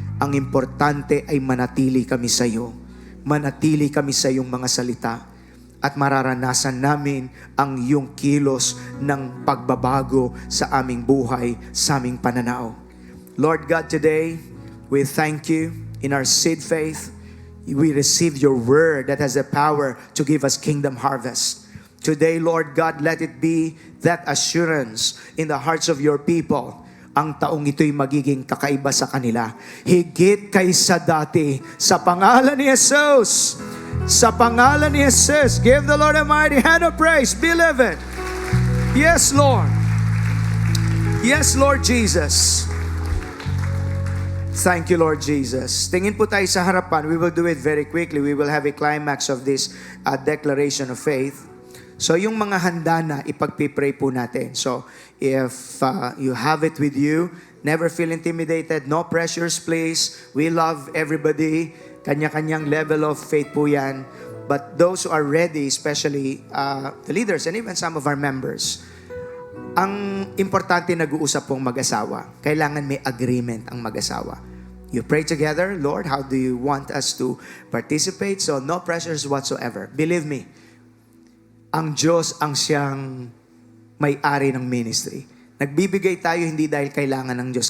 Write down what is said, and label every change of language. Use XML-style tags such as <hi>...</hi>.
<tl>Ang importante ay manatili kami sa iyo. Manatili kami sa iyong mga salita. At mararanasan namin ang iyong kilos ng pagbabago sa aming buhay, sa aming pananaw.</tl> <en>Lord God, today, we thank you in our seed faith. We receive your word that has the power to give us kingdom harvest. Today, Lord God, let it be that assurance in the hearts of your people.</en> <tl>ang taong ito'y magiging kakaiba sa kanila. Higit kaysa dati. Sa pangalan ni Jesus. Sa pangalan ni Jesus.</tl> <en>Give the Lord a mighty hand of praise. Believe it. Yes, Lord. Yes, Lord Jesus. Thank you, Lord Jesus.</en> <tl>Tingin po tayo sa harapan.</tl> <en>We will do it very quickly. We will have a climax of this declaration of faith. So,</en> <tl>yung mga handa na, ipagpipray po natin.</tl> <en>So, if you have it with you, never feel intimidated. No pressures, please. We love everybody.</en> <tl>Kanya-kanyang</tl> <en>level of faith po yan. But those who are ready, especially the leaders and even some of our members,</en> <tl>ang importante nag-uusap pong mag-asawa. Kailangan may agreement ang mag-asawa.</tl> <en>You pray together, Lord, how do you want us to participate? So no pressures whatsoever. Believe me,</en> <tl>ang Diyos ang siyang may-ari ng ministry. Nagbibigay tayo hindi dahil kailangan ng Diyos.</tl>